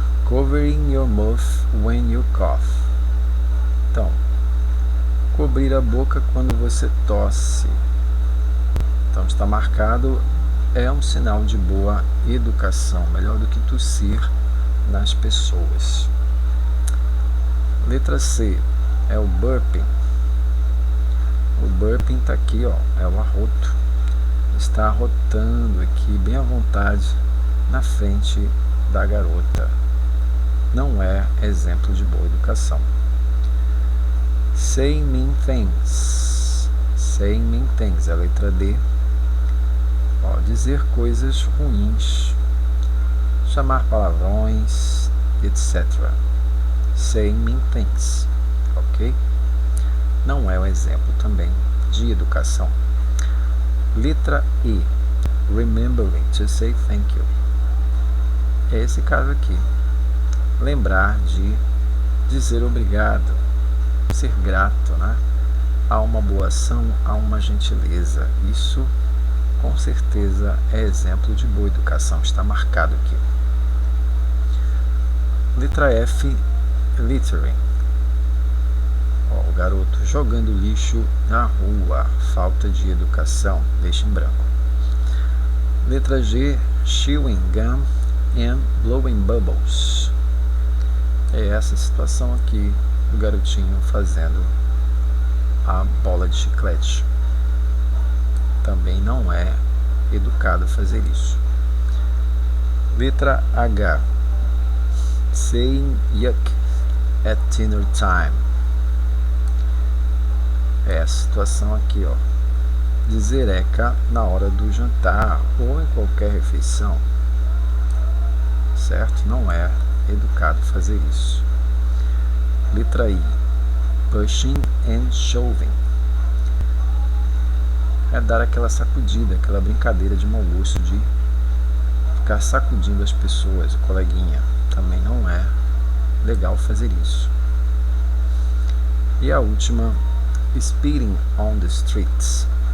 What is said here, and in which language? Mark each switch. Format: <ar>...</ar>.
<en>Covering your mouth when you cough.</en> <pt>Então, cobrir a boca quando você tosse. Então, está marcado, é um sinal de boa educação, melhor do que tossir nas pessoas. Letra C é o burping. O burping está aqui, ó, é o arroto. Está arrotando aqui bem à vontade na frente da garota. Não é exemplo de boa educação.</pt> <en>Say mean things. Say mean things,</en> <pt>a letra D. Ó, dizer coisas ruins, chamar palavrões, etc.</pt> <en>Say mean things, ok?</en> <pt>Não é um exemplo também de educação.</pt> <en>Letra E, remembering to say thank you.</en> <pt>É esse caso aqui. Lembrar de dizer obrigado, ser grato, né? A uma boa ação, a uma gentileza. Isso, com certeza, é exemplo de boa educação. Está marcado aqui. Letra F, littering. Ó, o garoto jogando lixo na rua. Falta de educação. Deixa em branco. Letra G,</pt> <en>chewing gum and blowing bubbles.</en> <pt>É essa situação aqui do garotinho fazendo a bola de chiclete. Também não é educado fazer isso.</pt> <en>Letra H, saying yuck at dinner time.</en> <pt>É a situação aqui, ó. Dizer eca na hora do jantar ou em qualquer refeição. Certo? Não é educado fazer isso.</pt> <en>Letra I, pushing and shoving.</en> <pt>É dar aquela sacudida, aquela brincadeira de mau gosto de ficar sacudindo as pessoas, o coleguinha. Também não é legal fazer isso. E a última,</pt> <en>spitting on the streets.</en>